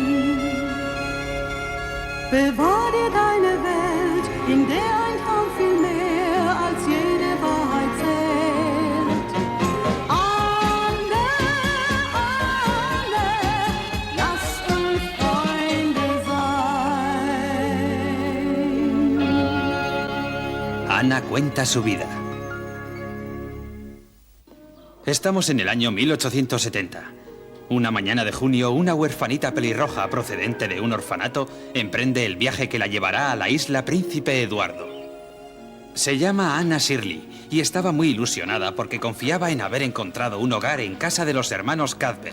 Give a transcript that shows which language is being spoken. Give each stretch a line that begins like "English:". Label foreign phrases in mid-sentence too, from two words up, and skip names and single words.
German: Bewahr dir deine Welt, in der ein Traum viel mehr als jede Wahrheit zählt. Anne, Anne, lass uns Freunde sein.
Spanish: Ana cuenta su vida. Estamos en el año 1870. Una mañana de junio, una huerfanita pelirroja procedente de un orfanato emprende el viaje que la llevará a la isla Príncipe Eduardo. Se llama Anna Shirley y estaba muy ilusionada porque confiaba en haber encontrado un hogar en casa de los hermanos Cuthbert.